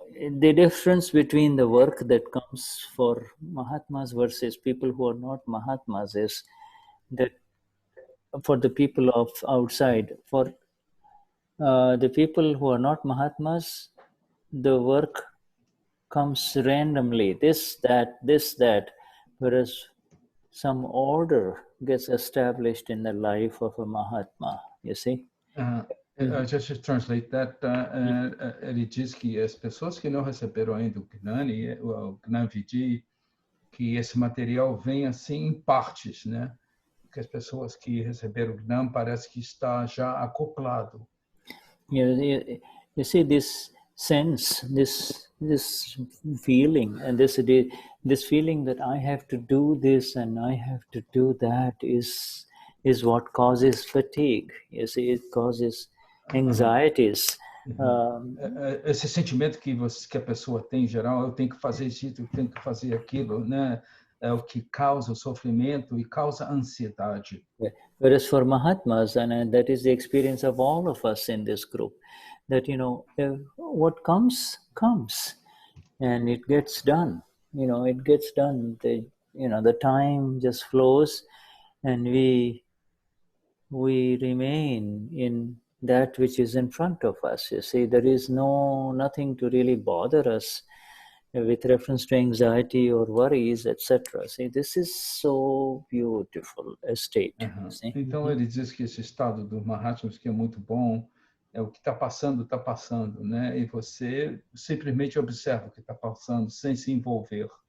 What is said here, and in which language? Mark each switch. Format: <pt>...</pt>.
<en>The difference between the work that comes for Mahatmas versus people who are not Mahatmas is that for the people of outside, for the people who are not Mahatmas, the work comes randomly, this, that, whereas some order gets established in the life of a Mahatma, you see? Just to translate that,</en> <pt>ele diz que as pessoas que não receberam ainda o Gnani, o Gnavidi, que esse material vem assim em partes, né? Que as pessoas que receberam o Gnam parece que está já acoplado.</pt> <en>You see this sense, this feeling, and this feeling that I have to do this and I have to do that is what causes fatigue. You see, it causes anxieties.</en> <pt>Esse sentimento que a pessoa tem em geral, eu tenho que fazer isso, eu tenho que fazer aquilo, né? É o que causa o sofrimento e causa ansiedade.</pt> <en>Whereas for Mahatmas, and that is the experience of all of us in this group, that what comes, and it gets done. It gets done. The time just flows, and we remain in that which is in front of us. You see, there is nothing to really bother us with reference to anxiety or worries, etc. See, this is so beautiful a state.</en> <pt>Então ele diz que esse estado do Mahatmas, que é muito bom, é o que está passando, né? E você simplesmente observa o que está passando sem se envolver.</pt>